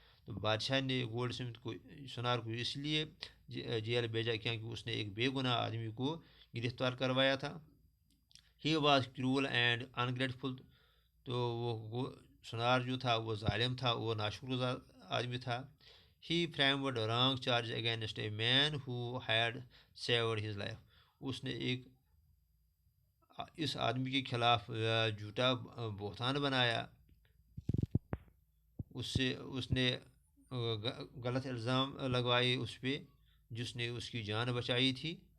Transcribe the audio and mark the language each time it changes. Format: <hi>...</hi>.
<ur>تو بادشاہ نے گولڈ سمتھ کو سونار کو اس لیے جیل بھیجا کیونکہ اس نے ایک بے گناہ آدمی کو گرفتار کروایا تھا.</ur> <en>He was cruel and ungrateful.</en> <ur>تو وہ سونار جو تھا وہ ظالم تھا، وہ ناشکر گزار آدمی تھا.</ur> <en>He framed a wrong charge against a man who had saved his life.</en> <ur>اس نے ایک اس آدمی کے خلاف جھوٹا بہتان بنایا، اس نے غلط الزام لگوائے اس پہ جس نے اس کی جان بچائی تھی.</ur>